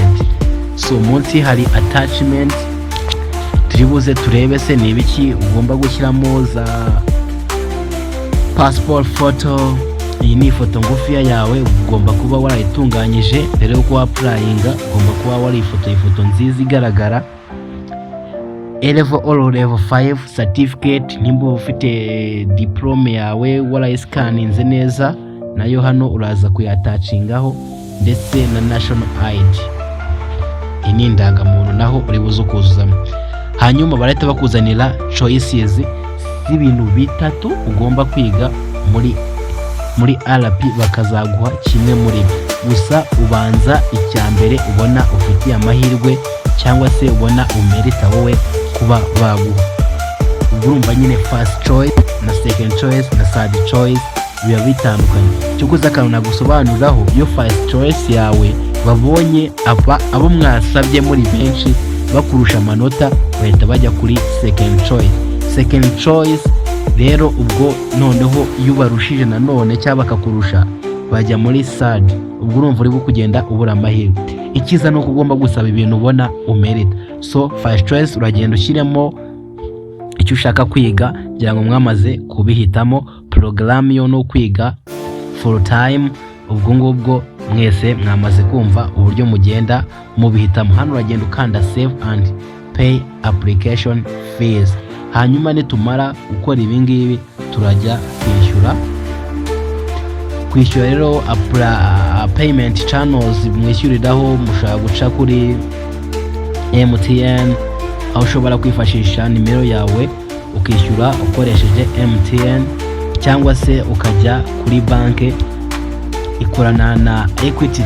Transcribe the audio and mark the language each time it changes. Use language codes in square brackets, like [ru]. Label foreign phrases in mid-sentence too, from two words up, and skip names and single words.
[rw] So munsi hari attachment turibuze turebe se ni ibiki ugomba gushyiramo, za [en] passport photo. [rw] Iyi ni ifoto ngufiya yawe ugomba kuba warayitunganyije mbere yo kuba applyinga, ugomba kuba warifotoye ifoto nziza igaragara. [en] Level or level 5 certificate, [rw] nimba ufite diplome yawe warayiscaninze neza nayo hano uraza kuyatacingaho, ndetse na [en] national ID, [rw] iyi ni indangamuntu naho uri buze kuzuzamo. Hanyuma barahita bakuzanira choices z'ibintu bitatu ugomba kwiga muri RP, bakazaguha kimwe muri byo. Gusa ubanza icya mbere ubona ufitiye amahirwe cyangwa se ubona umerita wowe kuba baguha. Urumva nyine [en] first choice [rw] na [en] second choice [rw] na [en] third choice [rw] biba bitandukanye. Cyo kuza akantu nagusobanuriraho, iyo [en] first choice [rw] yawe babonye abo mwasabye muri benshi bakurusha amanota, bahita bajya kuri [en] second choice. Second choice [rw] rero ubwo noneho iyo barushije nanone cyangwa bakakurusha bajya muri third. Ubwo urumva uri kugenda ubura amahirwe. Ikiza nuko ugomba gusaba ibintu ubona umerita. So [en] first choice [rw] uragenda ushyiremo icyo ushaka kwiga, kugira ngo mwamaze kubihitamo. Program yo no kwiga [en] full time, [rw] ubwo ngubwo mwese mwamaze kumva uburyo mugenda mubihitamo. Hano uragenda ukanda [en] save and pay application fees. [rw] Hanyuma nitumara gukora ibi ngibi turajya kwishyura rero [en] payment channels [rw] mwishyuriraho. Mushaka guca kuri MTN, aho ushobora kwifashisha nimero yawe ukishyura ukoresheje MTN, cyangwa se ukajya kuri banki ikorana na Equity.